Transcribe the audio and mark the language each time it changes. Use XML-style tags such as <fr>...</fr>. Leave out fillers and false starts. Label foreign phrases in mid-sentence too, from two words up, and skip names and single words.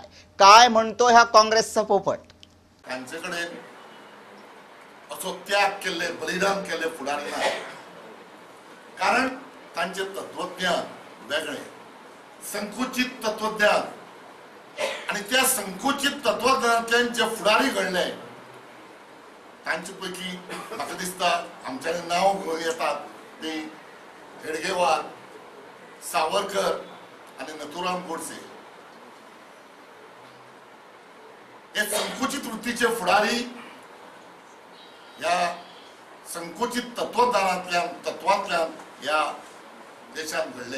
<mr>काय म्हणतो ह्या काँग्रेसचा पोपट?</mr> <kok>त्यांच्याकडे असो त्याग केले, बलिदान केले फुडारी ना, कारण त्यांचे तत्वज्ञान वेगळे, संकुचित तत्वज्ञान, आणि त्या संकुचित तत्वज्ञानातल्यान जे फुडारी घडले तांचे पैकी म्हाका दिसता आमचे नाव घेवन येतात ते हेडगेवार, सावरकर आणि नथुराम गोडसे। हे संकुचित वृत्तीचे फुडारी या संकुचित तत्वांतल्यान या देशात घडले।</kok>